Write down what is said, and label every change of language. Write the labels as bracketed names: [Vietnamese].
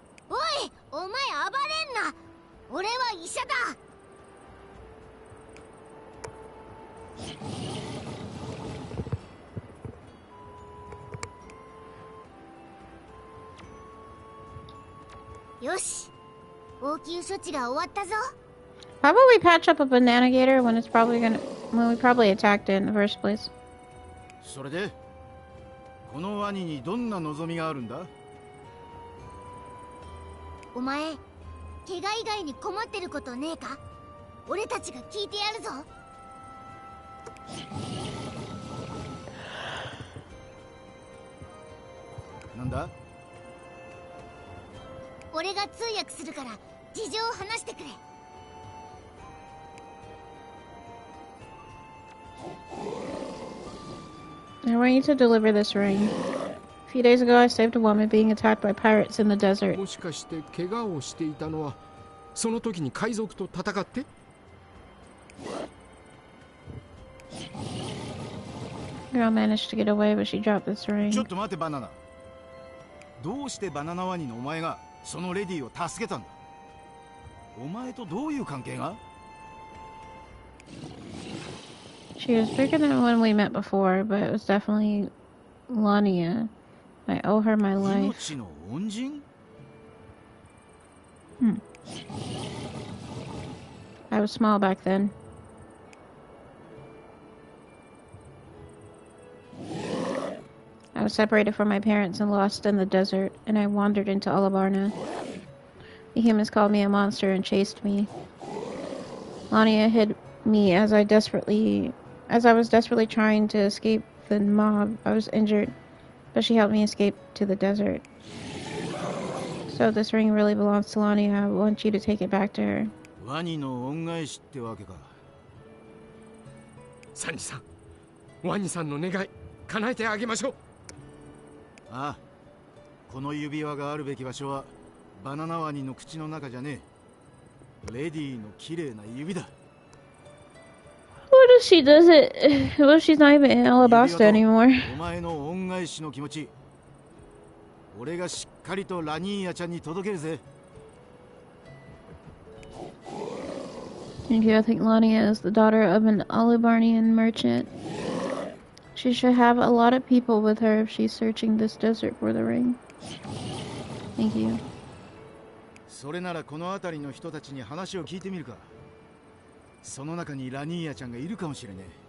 [Japanese] おい、お前暴れんな。俺は医者だ。よし、応急処置が終わったぞ。 [English] How about we patch up a banana gator when we probably attacked it in the first place? [Japanese] それでこのワニにどんな望みがあるんだ。お前、怪我以外に困ってることねえか。俺たちが聞いてやるぞ。なんだ。俺が通訳するから事情を話してくれ。 [English] I want you to deliver this ring. A few days ago, I saved a woman being attacked by pirates in the desert. [Japanese] もしかして怪我をしていたのはその時に海賊と戦って？ [English] Girl managed to get away, but she dropped this ring. [Japanese] ちょっと待てバナナ。どうしてバナナワニのお前がそのレディーを助けたんだ？お前とどういう関係が？ [English] She was bigger than when we met before, but it was definitely Lania. I owe her my life. [Japanese] 命の恩人？ [English] I was small back then. I was separated from my parents and lost in the desert, and I wandered into Alabarna. The humans called me a monster and chased me. Lania hid me as I was desperately trying to escape the mob. I was injured, but she helped me escape to the desert. So if this ring really belongs to Lania, I want you to take it back to her. [Japanese] ワニの恩返しってわけか。サニさん、ワニさんの願い叶えてあげましょう。ああ、この指輪があるべき場所はバナナワニの口の中じゃねえ。レディーの綺麗な指だ。 [English] What if she does it? What if she's not even in Alabasta anymore? [Japanese] お前の恩返しの気持ち、俺がしっかりとラニーヤちゃんに届けるぜ。 [English] Thank you. I think Lania is the daughter of an Alibarnian merchant. She should have a lot of people with her if she's searching this desert for the ring. Thank you. [Japanese] それならこの辺りの人たちに話を聞いてみるか。その中にラニーヤちゃんがいるかもしれね